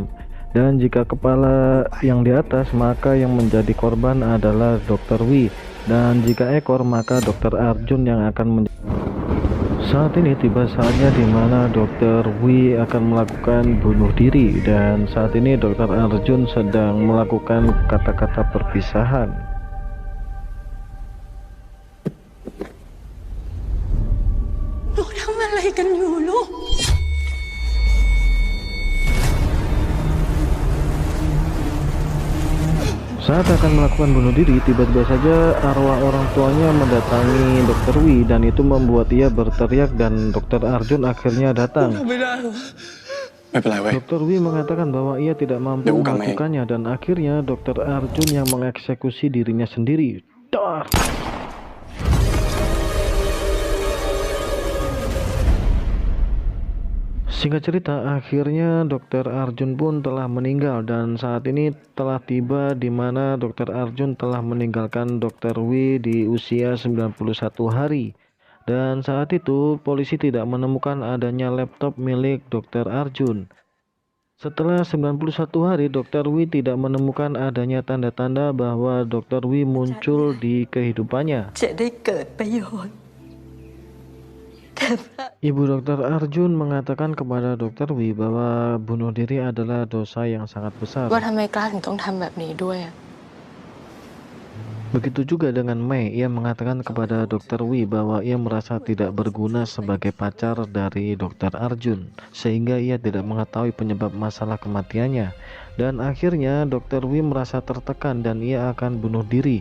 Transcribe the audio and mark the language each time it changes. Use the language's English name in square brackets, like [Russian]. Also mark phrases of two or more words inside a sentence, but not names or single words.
[Indonesian] Dan jika kepala yang di atas, maka yang menjadi korban adalah Dr. Wi. Dan jika ekor, maka Dr. Arjun yang akan menjadi. Saat ini tiba saatnya di mana Dr. Wi akan melakukan bunuh diri. Dan saat ini Dr. Arjun sedang melakukan kata-kata perpisahan. [Thai] หนูทำอะไรกันอยู่ลูก [Indonesian] Saat akan melakukan bunuh diri, tiba-tiba saja arwah orang tuanya mendatangi Dr. Wi dan itu membuat ia berteriak dan Dr. Arjun akhirnya datang. [Thai] ไม่เป็นไรเว้ย [Indonesian] Dr. Wi mengatakan bahwa ia tidak mampu Dewa Kamei. melakukannya dan akhirnya Dr. Arjun yang mengeksekusi dirinya sendiri. Dar! Singkat cerita, akhirnya Dr. Arjun pun telah meninggal dan saat ini telah tiba di mana Dr. Arjun telah meninggalkan Dr. Wi di usia 91 hari. Dan saat itu polisi tidak menemukan adanya laptop milik Dr. Arjun. Setelah 91 hari, Dr. Wi tidak menemukan adanya tanda-tanda bahwa Dr. Wi muncul di kehidupannya. [Thai] จะได้เกิดประโยชน์แต่พระ [Indonesian] Ibu Dr. Arjun mengatakan kepada Dr. Wi bahwa bunuh diri adalah dosa yang sangat besar. [Thai] ว่าทำไมกล้าถึงต้องทำแบบนี้ด้วยอะ [Indonesian] Begitu juga dengan Mei, ia mengatakan kepada Dr. Wi bahwa ia merasa tidak berguna sebagai pacar dari Dr. Arjun, sehingga ia tidak mengetahui penyebab masalah kematiannya. Dan akhirnya Dr. Wi merasa tertekan dan ia akan bunuh diri.